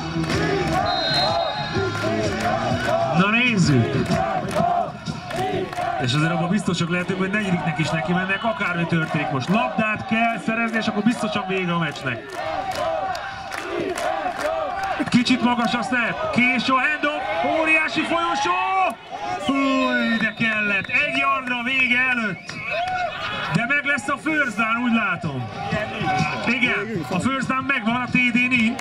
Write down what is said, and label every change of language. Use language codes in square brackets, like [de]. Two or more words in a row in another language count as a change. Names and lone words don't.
[hu] Na nézzük! És azért abban biztosak lehetünk, hogy negyediknek is neki mennek, akármi történik most. Labdát kell szerezni, és akkor biztosan vége a meccsnek. Kicsit magas a snap, késő a hand-off, óriási folyosó! Fúj, de kellett, 1 yardra vége előtt. De meg lesz a [en] first down, [hu] úgy látom. Igen, a [en] first down [hu] megvan, a TD nincs.